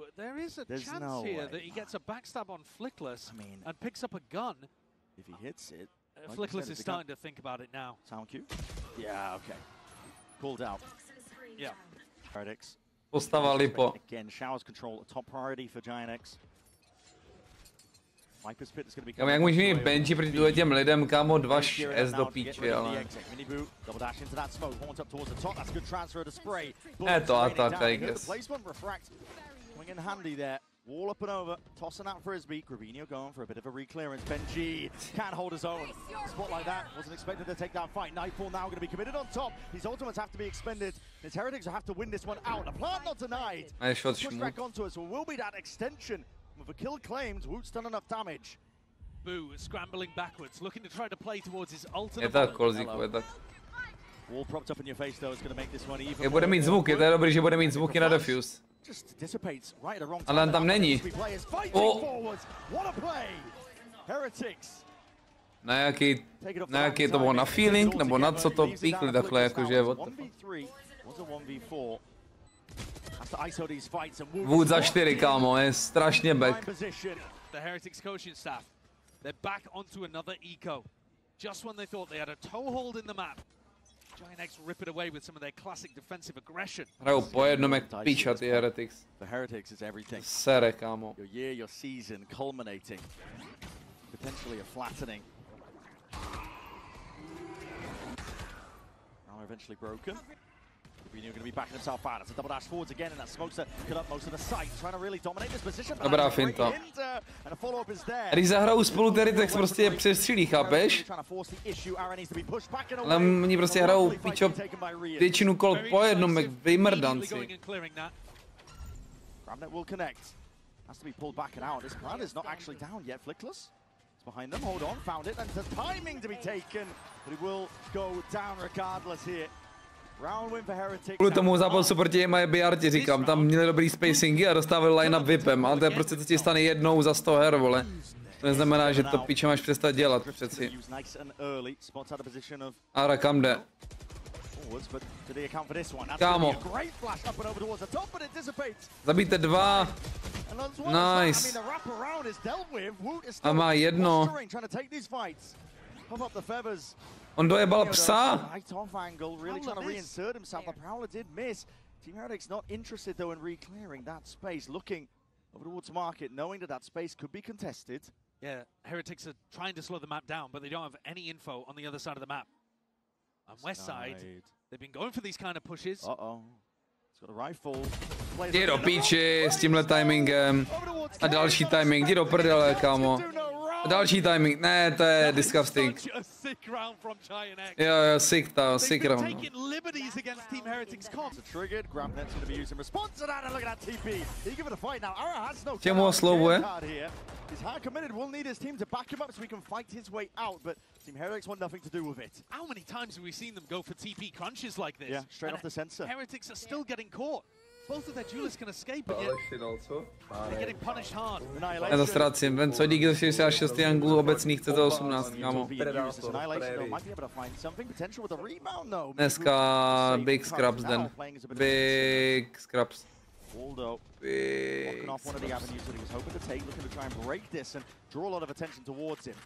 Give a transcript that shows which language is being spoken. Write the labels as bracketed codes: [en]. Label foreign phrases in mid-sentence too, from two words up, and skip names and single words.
[en] There is a chance here that he gets a backstab on Flickless and picks up a gun. If he hits it. Like Flickless is starting to think about it now. Sound cue? Yeah, okay. Pulled out. Yeah. Giant X. [cs] Postava Lipo. [en] Again, showers control a top priority for Giant X. [cs] Kámo, jak můžeš mít Benji proti těm lidem, kámo, 2-6 do píči, ale... Je to atak, [en] I guess. Wall up and over, tossing out frisbee. Grubinho going for a bit of a reclearance. Benji can't hold his own. Spot like that, wasn't expected to take that fight. Nightfall now going to be committed on top. His ultimates have to be expended. His Heretics will have to win this one out. The plant not denied. Push back onto us, so will be that extension. With a kill claimed, Woot's done enough damage. Boo scrambling backwards, looking to try to play towards his [cs] Je [en] ultimate. [cs] tak, Kolzíku, je tak. [en] Wall propped up in your face though is going to make this one even. [cs] Je bude mít zvuky, to je dobrý, že bude mít zvuky na defuse. Ale on tam není. Na jaký to bylo, na feeling, nebo na co to píkli takhle, jakože [en] what the fuck. [cs] Wood za 4, kámo, je strašně back. [en] The Heretics coaching staff, they're back onto another eco. Just when they thought they had a toehold in the map, Giant X rip it away with some of their classic defensive aggression. [cs] Hrajou po jednom jak píča ty Heretics. Sere, kámo. [en] Your year, your season culminating. Potentially a flattening. Now eventually broken. Going to be backing himself out. It's a double dash forwards again, and that smokes to cut up most of the site, trying to really dominate this position. [cs] Dobrá finta. Když zahrajou spolu Heretics prostě je přestřílí, chápeš? Ale oni prostě hrajou píčo většinu kol po jednom, jak vymrdanci. [en] Grabnet will connect. Has to be pulled back and out. This plan is not actually down yet. Flickless. It's behind them. Hold on. Found it. And there's timing to be taken. But it will go down regardless here. [cs] Kvůli tomu zápasu proti BR ti říkám, tam měli dobrý spacingy a dostávali line-up VIPem, ale to je prostě, co ti stane jednou za 100 her, vole. To neznamená, že to píče máš přestat dělat, přeci. Ara, kam jde? Kámo. Zabijte 2. Nice. A má 1. On dojebal psa. [en] Team Heretics not interested though in re-clearing that space, looking over towards market, knowing that space could be contested. Yeah, Heretics are trying to slow the map down, but they don't have any info on the other side of the map. On west side, they've been going for these kind of pushes. Uh-oh. He's got a rifle. [cs] Jdi do píči s tímhle timingem. A další timing, jdi do prdele, kámo. Další timing, ne, to je disgusting. Jo, [en] sick round. [cs] Čemu ho slovuje? [en] He's hard committed. We'll need his team to back him up so he can fight his way out, but Team Heretics want nothing to do with it. How many times have we seen them go for TP crunches like this? Yeah, straight off the sensor. Heretics are still getting caught. Both of their duelists can escape, but yet they're getting punished hard. [cs] Já to ztrácím. Ven co díky za 66 angulů obecných chce za 18, kámo. Dneska [en] big scraps [cs] den. [en] Big scraps. Waldo walking off one of the avenues that he was hoping to take, looking to try and break this and draw a lot of attention towards him.